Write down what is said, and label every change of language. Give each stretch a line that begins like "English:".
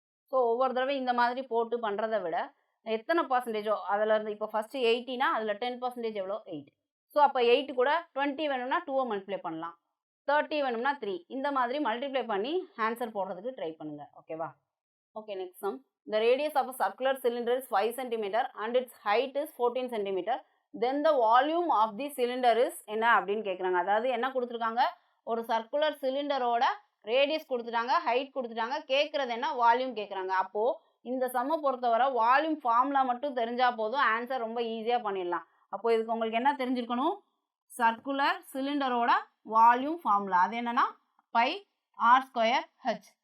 Tamil: So ஒவ்வொரு தடவை இந்த மாதிரி போட்டு பண்ணுறதை விட எத்தனை பர்சன்டேஜோ அதிலேருந்து, இப்போ ஃபஸ்ட்டு 80னா அதில் 10% எவ்வளோ? 8. ஸோ அப்போ 8 கூட 20 வேணும்னா 2 மல்டிப்ளை பண்ணலாம், 30 வேணும்னா 3. இந்த மாதிரி மல்டிப்ளை பண்ணி ஆன்சர் போடுறதுக்கு ட்ரை பண்ணுங்கள். ஓகேவா? Okay, next sum.
English: The radius of a circular cylinder is 5 cm and its height is 14 cm. Then the volume of the cylinder is
Tamil: என்ன அப்படின்னு கேட்குறாங்க. அதாவது என்ன கொடுத்துருக்காங்க? ஒரு சர்க்குலர் சிலிண்டரோட ரேடியஸ் கொடுத்துட்டாங்க, ஹைட் கொடுத்துட்டாங்க, கேட்குறது என்ன? வால்யூம் கேட்குறாங்க. அப்போது இந்த சம்மை பொறுத்தவரை வால்யூம் ஃபார்முலா மட்டும் தெரிஞ்சால் போதும், ஆன்சர் ரொம்ப ஈஸியாக பண்ணிடலாம். அப்போது இதுக்கு உங்களுக்கு என்ன தெரிஞ்சிருக்கணும்? சர்க்குலர் சிலிண்டரோட வால்யூம் ஃபார்முலா அது என்னன்னா πr²h.